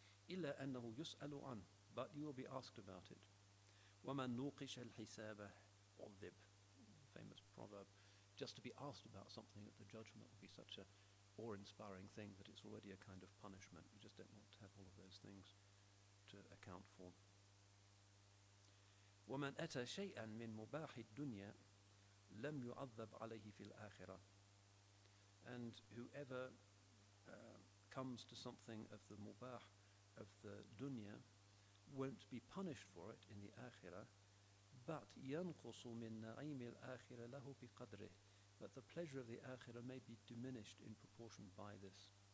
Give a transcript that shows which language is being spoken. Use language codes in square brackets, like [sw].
[ar] إلا أنه يسأل عنه, [en] but you will be asked about it. [ar] ومن نوقش الحساب عذب. [en] Famous proverb. Just to be asked about something at the judgment would be such a awe-inspiring thing that it's already a kind of punishment. You just don't want to have all of those things to account for. [ar] ومن أتى شيئا من مباح الدنيا لم يعذب عليه في الآخرة. [en] And whoever comes to something of the mubah, of the dunya, won't be punished for it in the akhirah, but [ar] ينقص من نعيم الآخرة له بقدره. [en] But the pleasure of the akhirah may be diminished in proportion by this.